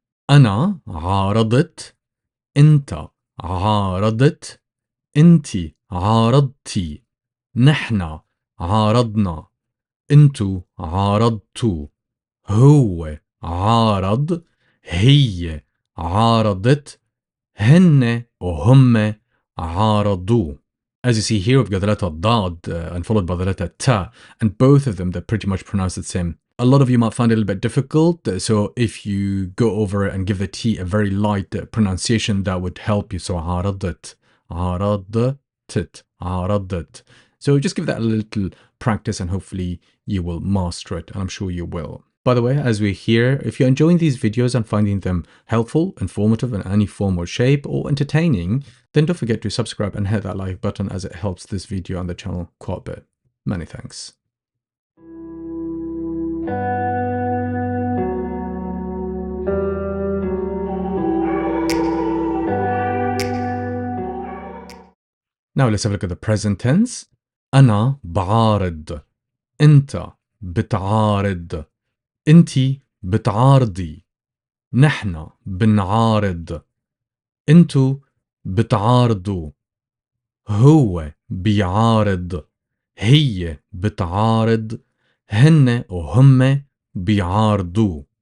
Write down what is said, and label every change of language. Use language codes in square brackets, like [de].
[ar] أنا عارضت، أنت عارضت، أنتِ عارضتِ، نحن عارضنا، أنتوا عارضتوا، هو عارض، هي عارضت، هن وهم عارضوا. [en] As you see here, we've got the letter dad and followed by the letter ta, and both of them, they're pretty much pronounced the same. A lot of you might find it a little bit difficult, so if you go over it and give the T a very light pronunciation, that would help you. [ar] So عارضت, عارضت, عارضت. [en] So just give that a little practice and hopefully you will master it, and I'm sure you will. By the way, as we're here, if you're enjoying these videos and finding them helpful, informative in any form or shape, or entertaining, then don't forget to subscribe and hit that like button, as it helps this video and the channel quite a bit. Many thanks. Now let's have a look at the present tense. [ar] أنا بعارض، أنت بتعارض، أنتِ بتعارضي، نحن بنعارض، أنتوا بتعارضوا، هو بيعارض، هي بتعارض، هن وهم بيعارضوا.